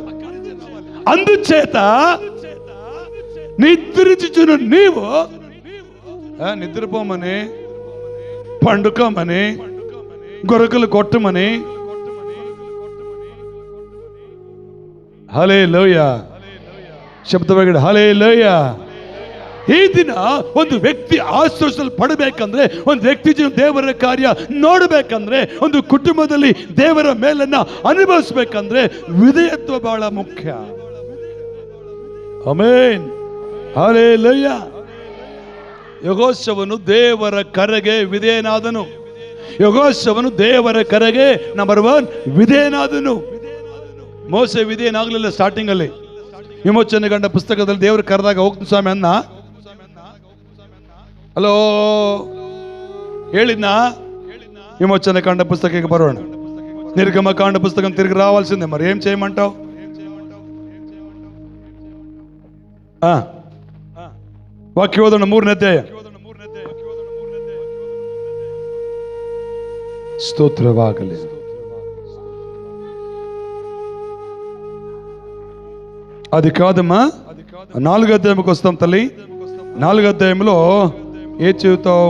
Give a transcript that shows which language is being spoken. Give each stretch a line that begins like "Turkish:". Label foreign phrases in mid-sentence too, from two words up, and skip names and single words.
Telugu: అందుచేత నిద్రించుచును నీవు, నిద్రపోమని, పండుకోమని, గొరకలు కొట్టమని. హల్లెలూయా,
Kannada: ಶಬ್ದವಾಗಿ ಹಲ್ಲೆಲೂಯಾ. ಈ ದಿನ ಒಂದು ವ್ಯಕ್ತಿ ಆಶೀರ್ವಾದ ಪಡಬೇಕಂದ್ರೆ, ಒಂದು ವ್ಯಕ್ತಿ ಜೀವನ ದೇವರ ಕಾರ್ಯ ನೋಡಬೇಕಂದ್ರೆ, ಒಂದು ಕುಟುಂಬದಲ್ಲಿ ದೇವರ ಮೇಲನ್ನ ಅನುಭವಿಸಬೇಕಂದ್ರೆ ವಿಧೇಯತ್ವ ಬಹಳ ಮುಖ್ಯ. ಆಮೆನ್, ಹಲ್ಲೆಲೂಯಾ. ಯೆಹೋಶುವನು ದೇವರ ಕರೆಗೆ ವಿಧೇಯನಾದನು. ಯೆಹೋಶುವನು ದೇವರ ಕರೆಗೆ ನಂಬರ್ 1 ವಿಧೇಯನಾದನು. ಮೋಸೆ ವಿಧೇಯನಾಗಲಿಲ್ಲ. ಸ್ಟಾರ್ಟಿಂಗ್ ಅಲ್ಲಿ ವಿಮೋಚನೆ ಗಂಡ ಪುಸ್ತಕದಲ್ಲಿ ದೇವರು ಕರೆದಾಗ ಹೋಗ್ತೀನಿ ಸ್ವಾಮಿ ಅನ್ನ. ಹಲೋ ಹೇಳಿದ್ನಾ?
Telugu: విమోచన కాండ పుస్తకకి బరోణ, నిర్గమ కాండ పుస్తకం తిరిగి రావాల్సిందే. మరి ఏం చేయమంటావు? వాక్యోదన
Kannada: 3ನೇ ಅಧ್ಯಾಯ.
Telugu: స్తోత్రవాగలే. అది కాదమ్మా, 4వ అధ్యాయంకి వస్తాం తల్లి. 4వ అధ్యాయంలో ఏ చదువుతావు?